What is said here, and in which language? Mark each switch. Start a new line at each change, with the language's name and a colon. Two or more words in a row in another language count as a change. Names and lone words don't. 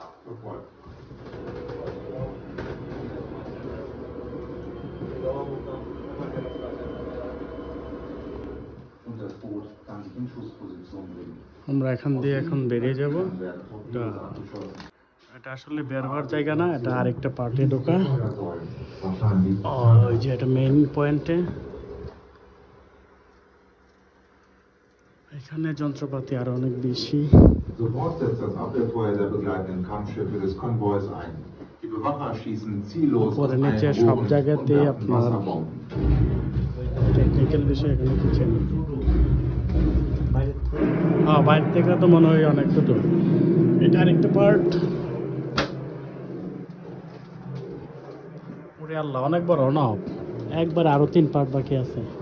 Bangla: আমরা এখান দিয়ে এখন বেরিয়ে যাব। এটা আসলে বের হওয়ার জায়গা না, এটা আরেকটা পার্টে ঢোকা। ওই যে এটা
English: main point.
Bangla: এখানে যন্ত্রপাতি আরো অনেক বেশি।
German: Sofort setzt das Abwehrfeuer der begleitenden Kampfschiffe des Konvois ein. Die Bewacher schießen ziellos aus allen
Bangla: সব
German: Rohren
Bangla: জায়গাতে
German: und werfen
Bangla: আপনার
German: Wasserbomben.
Bangla: টেকনিক্যাল বিষয় এখানে কিছু নেই। বাইরে থেকে তো মনে হয় অনেক ছোট। এটা আরেকটা পার্ট। ওরে আল্লাহ, অনেক বড় না? একবার আরো 3 পার্ট বাকি আছে।